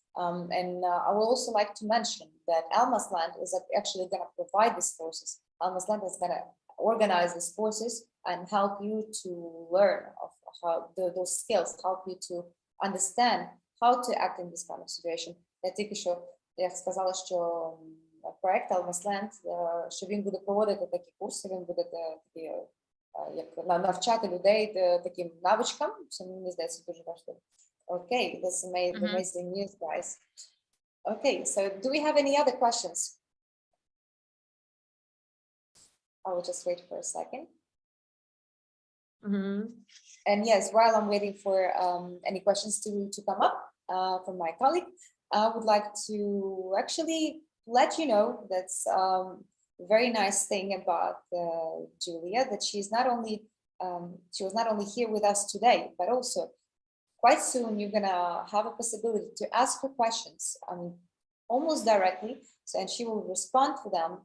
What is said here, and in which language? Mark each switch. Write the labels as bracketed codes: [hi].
[en] And I would also like to mention that Elmas is actually going to provide these courses. Elmas is going to organize these courses and help you to learn of how those skills, help you to understand how to act in this kind of situation. [uk] Я тільки що сказала, що проект Elmas, що він буде проводити такі курси, він буде такі, як навчати людей таким навичкам, що мені здається дуже важливо. [en] Okay, that's amazing news, guys. Okay, so do we have any other questions? I will just wait for a second. And yes, while I'm waiting for any questions to come up from my colleague, I would like to actually let you know that's a very nice thing about Julia, that she was not only here with us today, but also quite soon you're gonna have a possibility to ask her questions almost directly, and she will respond to them.